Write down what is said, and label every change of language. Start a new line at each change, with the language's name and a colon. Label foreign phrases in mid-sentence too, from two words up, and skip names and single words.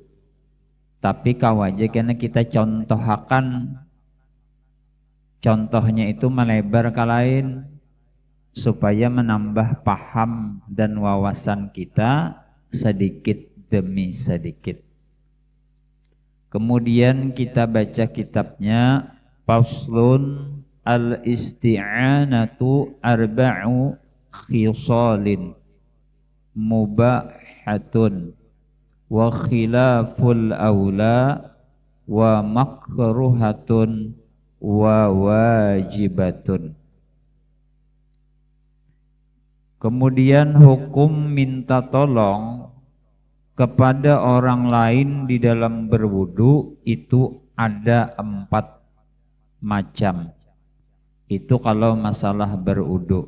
Indonesian: Tapi kawaja karena kita contohakan, contohnya itu melebar ke lain supaya menambah paham dan wawasan kita sedikit demi sedikit. Kemudian kita baca kitabnya,
Arabic: فصل الاستعانة أربع خصال مباحة وخلاف الأولى ومكروهة وواجبة.
Indonesian: Kemudian hukum minta tolong kepada orang lain di dalam berwudu itu ada 4 macam. Itu kalau masalah berwudu.